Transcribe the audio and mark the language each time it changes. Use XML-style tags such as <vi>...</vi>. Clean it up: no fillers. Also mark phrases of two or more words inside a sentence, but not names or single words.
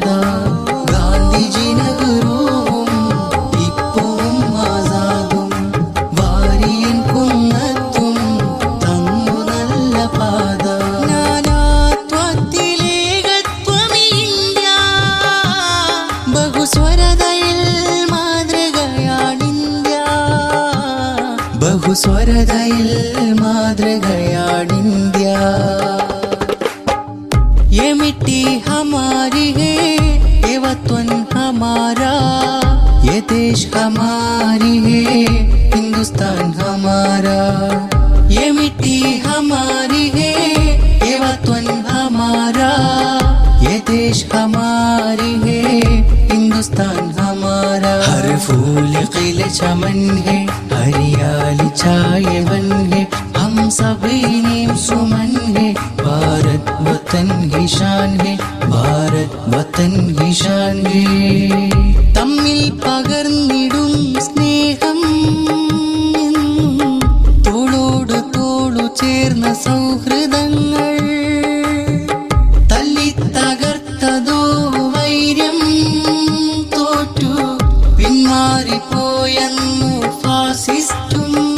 <ml>ഗാന്ധിജി നെഹ്റുവും ടിപ്പുവും ആസാദും ഭാര്യൻ കുന്നത്തും തന്നു നല്ല പാത. നാനാത്വത്തിലേകത്വമീ ഇന്ത്യ, ബഹുസ്വരതയിൽ മാതൃകയാണിന്ത്യ. ബഹുസ്വരതയിൽ മാതൃകയാണിന്ത്യ.</ml> <hi>ये मिट्टी हमारी है, ये वतन हमारा. ये देश हमारी है, हिंदुस्तान हमारा. ये मिट्टी हमारी है, ये वतन हमारा. ये देश हमारी है, हिंदुस्तान हमारा. हर फूल खिले चमन है, हरियाली छाए वन है. हम सभी नीम सुमन है, भारत वतन की शान है. भारत वतन की शान है.</hi> <ml>തമ്മിൽ പകർന്നിടും സ്നേഹം, തോളോട് തോളു ചേർന്ന സൗഹൃദങ്ങൾ. തല്ലി തകർത്തതോ വൈര്യം, തോറ്റു പിന്മാറിപ്പോയെന്നു ഫാസിസ്റ്റും.</ml>